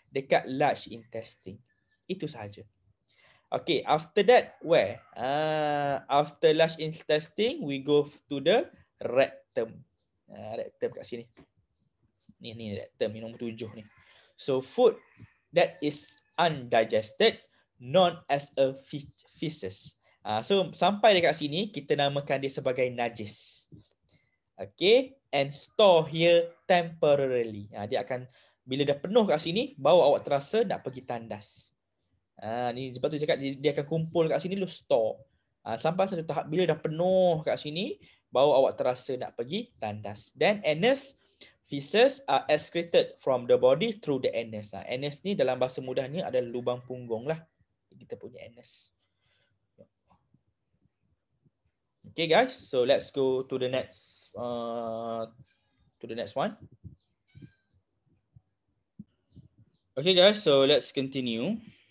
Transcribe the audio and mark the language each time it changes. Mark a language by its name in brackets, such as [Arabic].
[English] Dekat large intestine. [Malay] Itu sahaja. [English] Okay, after that where? After large intestine we go to the rectum. [Malay] Rectum kat sini. Ni rectum ni nombor 7 ni. [English] So food that is undigested known as a feces. [Malay] So sampai dekat sini kita namakan dia sebagai najis. [English] Okay, and store here temporarily. [Malay] Dia akan bila dah penuh kat sini baru awak terasa nak pergi tandas. Ni sebab tu cakap dia akan kumpul kat sini dulu store. Sampai satu tahap bila dah penuh kat sini baru awak terasa nak pergi tandas. [English] Then anus, feces are excreted from the body through the anus. [Malay] Anus ni dalam bahasa mudahnya adalah lubang punggung lah. Kita punya anus. [English] Okay guys, so let's go to the next one. Okay guys, so let's continue.